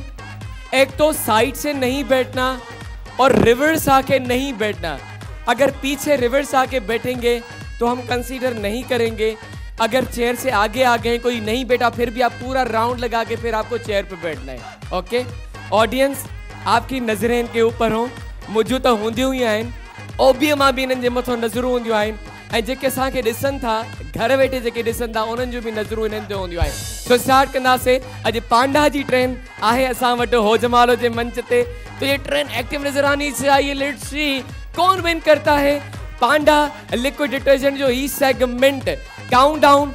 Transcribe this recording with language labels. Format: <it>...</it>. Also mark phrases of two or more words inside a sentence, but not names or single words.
<hi>एक तो साइड से नहीं बैठना और रिवर्स आके नहीं बैठना. अगर पीछे रिवर्स आके बैठेंगे तो हम कंसीडर नहीं करेंगे. अगर चेयर से आगे आ गए, कोई नहीं बैठा, फिर भी आप पूरा राउंड लगा के फिर आपको चेयर पे बैठना है.</hi> <en>okay audience,</en> <hi>आपकी नज़रें इनके ऊपर हो.</hi> <sd>मुझू तो हूंदियूं ही आहिनि. ओबीअ मां बि इन्हनि जे मथां नज़रूं हूंदियूं आहिनि. ऐं जेके असांखे ॾिसनि था, घर वेठे जेके ॾिसनि था, उन्हनि जूं बि नज़रूं इन्हनि ते हूंदियूं आहिनि. तो स्टार्ट कंदासीं. अॼु पांडा जी ट्रेन आहे असां वटि होजमालो जे मंच ते.</sd> <hi>तो ये ट्रेन एक्टिव नजर आनी चाहिए.</hi> <en>let's see</en> <hi>कौन विन करता है. पांडा लिक्विड डिटर्जेंट</hi> <sd>जो ही</sd> <hi>सेगमेंट Countdown.</hi>